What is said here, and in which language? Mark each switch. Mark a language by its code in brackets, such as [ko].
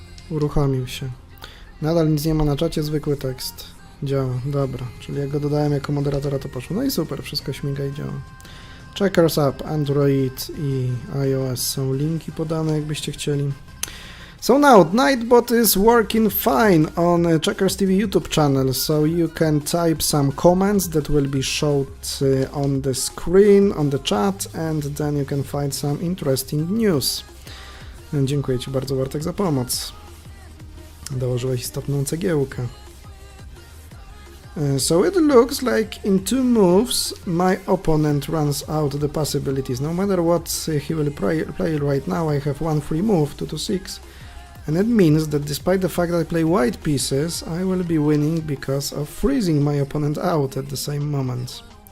[pl] Uruchomił się. Nadal nic nie ma na czacie, zwykły tekst. Działa, dobra. Czyli jak go dodałem jako moderatora, to poszło. No i super, wszystko śmiga i działa. Checkers app, Android i iOS są linki podane, jakbyście chcieli. [en] So now, Nightbot is working fine on checkersTV YouTube channel, so you can type some comments that will be showed on the screen, on the chat, and then you can find some interesting news. [pl] Dziękuję Ci bardzo, Bartek, za pomoc. Dołożyłeś istotną cegiełkę. [en] So it looks like in 2 moves my opponent runs out the possibilities. No matter what he will play right now, I have one free move, 2-6. And it means that despite the fact that I play white pieces, I will be winning because of freezing my opponent out at the same moment.